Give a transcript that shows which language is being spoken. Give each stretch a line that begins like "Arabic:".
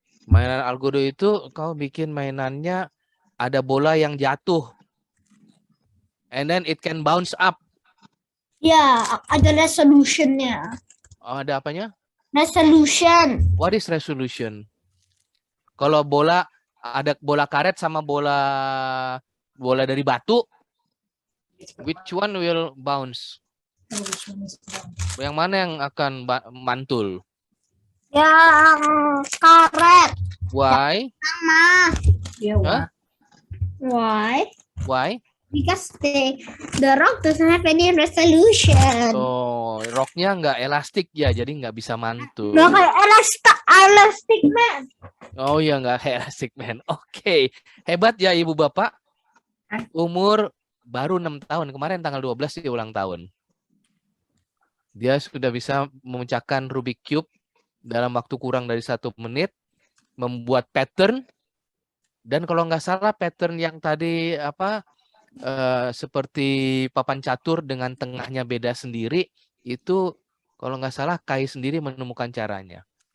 Indonesian: Mainan Algodo itu kau bikin mainannya ada bola yang jatuh.
English: And then it can bounce up.
Indonesian: Ya, ada resolutionnya. Oh, ada apanya? Resolution.
English: What is resolution?
Indonesian: Kalau bola ada bola karet sama bola dari batu,
English: which one will bounce?
Indonesian: Yang mana yang akan mantul? Yang karet.
English: Why?
Indonesian: Sama.
English: Yeah, Huh? Why? Why? Because the rock doesn't have any resolution.
Indonesian: So, roknya nggak elastik ya, jadi nggak bisa mantul. Nggak kayak elastic man. Oh ya, nggak kayak elastic man. Oke, hebat ya ibu bapak. Umur baru 6 tahun. Kemarin tanggal 12 dia ulang tahun. Dia sudah bisa memecahkan Rubik Cube dalam waktu kurang dari 1 menit, membuat pattern, dan kalau nggak salah pattern yang tadi seperti papan catur dengan tengahnya beda sendiri, itu kalau nggak salah Kai sendiri menemukan caranya.